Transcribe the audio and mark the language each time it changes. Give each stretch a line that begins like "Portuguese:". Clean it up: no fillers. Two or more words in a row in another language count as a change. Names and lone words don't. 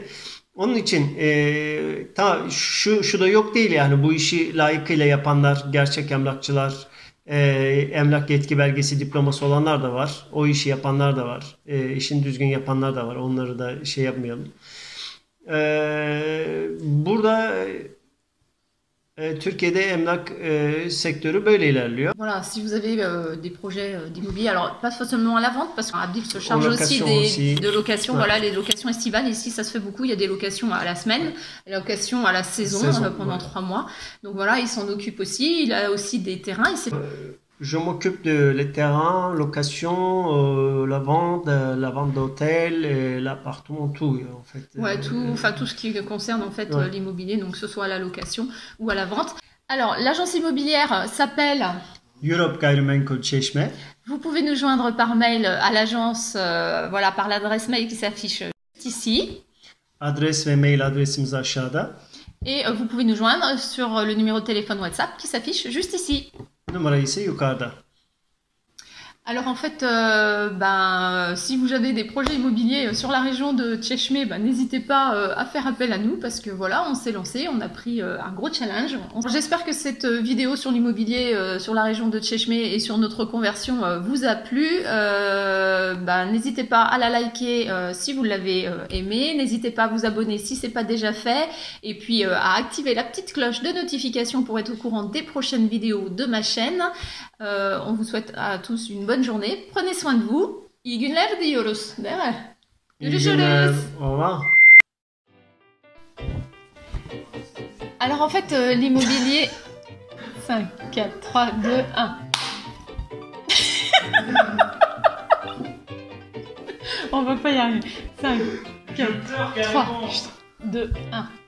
Turkish: Onun için şu da yok değil yani bu işi layıkıyla yapanlar, gerçek emlakçılar, emlak yetki belgesi diploması olanlar da var. O işi yapanlar da var. İşini düzgün yapanlar da var. Onları da şey yapmayalım. Burada Türkiye'de emlak sektörü böyle ilerliyor.
French: Voilà, si vous avez des projets d'immobilier, alors pas seulement à la vente, parce qu'Abdil se charge aussi de location, ouais. Voilà, les locations estivales, ici ça se fait beaucoup, il y a des locations à la semaine, des locations à la saison pendant ouais. 3 mois, donc voilà, il s'en occupe aussi, il a aussi des terrains. Je m'occupe de les terrains, location, la vente d'hôtels, l'appartement, tout en fait. Ouais, tout ce qui concerne en fait ouais. L'immobilier, donc que ce soit à la location ou à la vente. Alors, l'agence immobilière s'appelle Europe Gayrimenkul Çeşme. Vous pouvez nous joindre par mail à l'agence, voilà, par l'adresse mail qui s'affiche juste ici.
Turkish: Adres ve mail adresimiz aşağıda.
French: Et vous pouvez nous joindre sur le numéro de téléphone WhatsApp qui s'affiche juste ici.
Turkish: Numara ise yukarıda.
French: Alors en fait, si vous avez des projets immobiliers sur la région de Çeşme, n'hésitez pas à faire appel à nous parce que voilà, on s'est lancé, on a pris un gros challenge. J'espère que cette vidéo sur l'immobilier sur la région de Çeşme et sur notre conversion vous a plu. N'hésitez pas à la liker si vous l'avez aimé, n'hésitez pas à vous abonner si c'est pas déjà fait et puis à activer la petite cloche de notification pour être au courant des prochaines vidéos de ma chaîne. On vous souhaite à tous une bonne journée. Prenez soin de vous.
Turkish: İyi günler diyoruz. Değil mi? Görüşürüz.
French: Au revoir. Alors en fait, l'immobilier... 5, 4, 3, 2, 1. On va pas y arriver. 5, 4, 3, 2, 1.